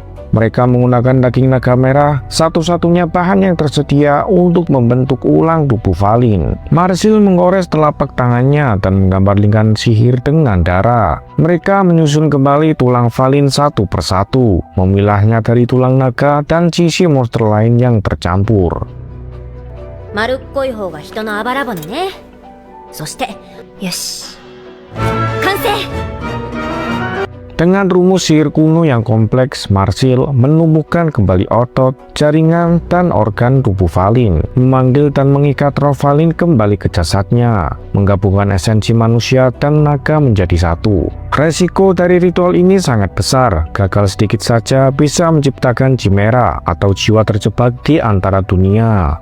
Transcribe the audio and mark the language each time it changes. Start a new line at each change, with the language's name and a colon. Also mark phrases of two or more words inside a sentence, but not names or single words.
Indonesian: Mereka menggunakan daging naga merah, satu-satunya bahan yang tersedia untuk membentuk ulang tubuh Valin. Marsil menggores telapak tangannya dan menggambar lingkaran sihir dengan darah. Mereka menyusun kembali tulang Valin satu persatu, memilahnya dari tulang naga dan sisi monster lain yang tercampur.
Japanese: 丸っこい方が人のあばら骨ね。そして、よし。完成！
Indonesian: Dengan rumus sihir kuno yang kompleks, Marsil menumbuhkan kembali otot, jaringan, dan organ tubuh Valin, memanggil dan mengikat roh Valin kembali ke jasadnya, menggabungkan esensi manusia dan naga menjadi satu. Resiko dari ritual ini sangat besar, gagal sedikit saja bisa menciptakan chimera atau jiwa terjebak di antara dunia.